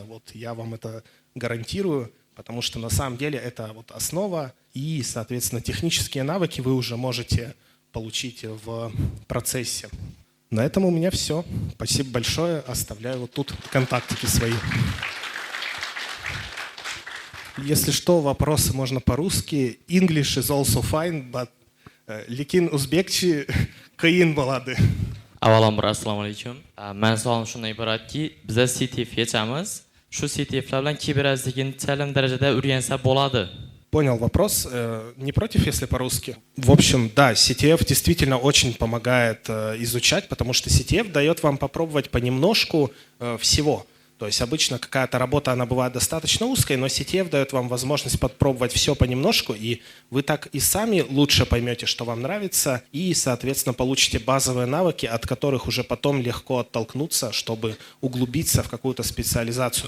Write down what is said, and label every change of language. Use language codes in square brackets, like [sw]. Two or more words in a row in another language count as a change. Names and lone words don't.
[ru] Вот я вам это гарантирую, потому что на самом деле это вот основа, и, соответственно, технические навыки вы уже можете получить в процессе. На этом у меня все. Спасибо большое. Оставляю вот тут контактики свои. Если что, вопросы можно по-русски. [en] English is also fine, but [uz] lekin o'zbekcha qiyin bo'ladi. Avvalambor assalomu alaykum. Men savolim shundan iboratki, biz CTF yechamiz. Shu CTFlar bilan kiberazlikni darajada o'rgansa bo'ladi. [ru] Понял вопрос. Не против, если по-русски? В общем, да, CTF действительно очень помогает изучать, потому что CTF дает вам попробовать понемножку всего. То есть обычно какая-то работа, она бывает достаточно узкой, но CTF дает вам возможность попробовать все понемножку, и вы так и сами лучше поймете, что вам нравится, и, соответственно, получите базовые навыки, от которых уже потом легко оттолкнуться, чтобы углубиться в какую-то специализацию.